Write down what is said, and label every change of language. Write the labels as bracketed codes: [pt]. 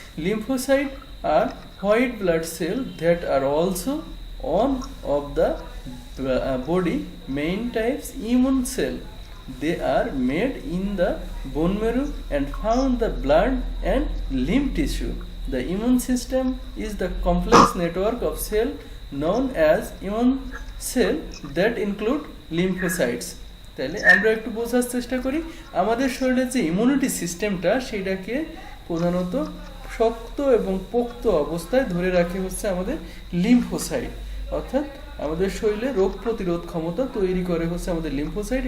[en] Lymphocyte are white blood cell that are also one of the body main types immune cell. They are made in the bone marrow and found the blood and lymph tissue. The immune system is the complex network of cell known as immune cell that include lymphocytes. [bn] তাহলে আমরা একটু বোঝার চেষ্টা করি, আমাদের শরীরের যে immunity সিস্টেমটা সেটাকে প্রধানত শক্ত এবং পোক্ত অবস্থায় ধরে রাখে হচ্ছে আমাদের লিম্ফোসাইট। অর্থাৎ আমাদের শরীরে রোগ প্রতিরোধ ক্ষমতা তৈরি করে হচ্ছে আমাদের লিম্ফোসাইট।